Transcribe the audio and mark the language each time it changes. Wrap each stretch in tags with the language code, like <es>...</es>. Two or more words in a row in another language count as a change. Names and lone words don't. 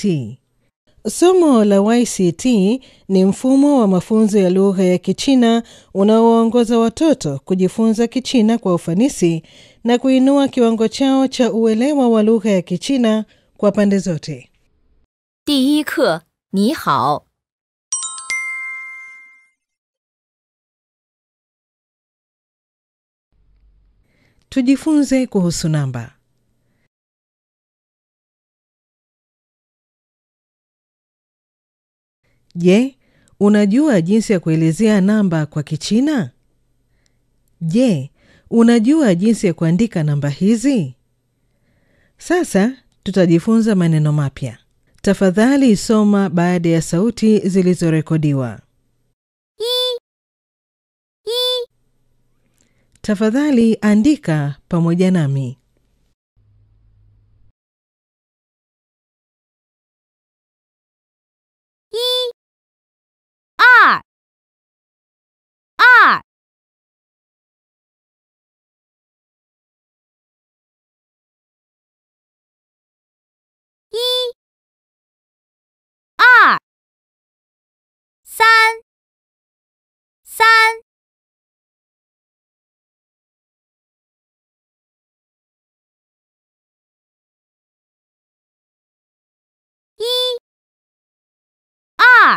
<sw>Somo la YCT ni mfumo wa mafunzo ya lugha ya Kichina unaowaongoza watoto kujifunza Kichina kwa ufanisi na kuinua kiwango chao cha uelewa wa lugha ya Kichina kwa pande zote.</sw> <zh>第一课，你好。</zh> <sw>Tujifunze kuhusu namba. Je, unajua jinsi ya kuelezea namba kwa Kichina? Je, unajua jinsi ya kuandika namba hizi? Sasa tutajifunza maneno mapya. Tafadhali soma baada ya sauti zilizorekodiwa. Tafadhali andika pamoja nami.</sw> <zh>二，二，一，二，三，三，一，二。</zh>